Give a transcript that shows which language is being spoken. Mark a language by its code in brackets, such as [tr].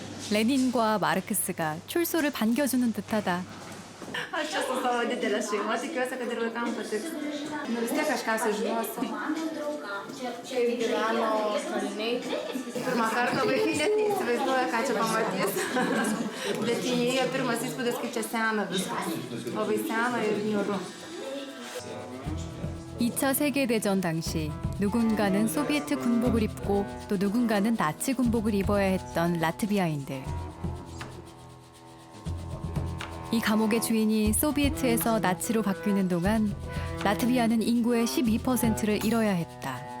[ko] 레닌과 마르크스가 출소를 반겨주는 듯하다. [lt] Aš čia su savo didelė šeima, tikiuosi, kad ir vaikams patiks. Nu vis tiek kažką sužinosim. Čia gyveno kaliniai. Pirmą kartą vaikai net neįsivaizduoja, ką čia pamatys. Bet įėjo pirmas įspūdis, kaip čia sena viskas. Labai sena ir niūru. [ko] 2차 세계대전 당시 누군가는 소비에트 군복을 입고 또 누군가는 나치 군복을 입어야 했던 라트비아인들. 이 감옥의 주인이 소비에트에서 나치로 바뀌는 동안 라트비아는 인구의 12%를 잃어야 했다.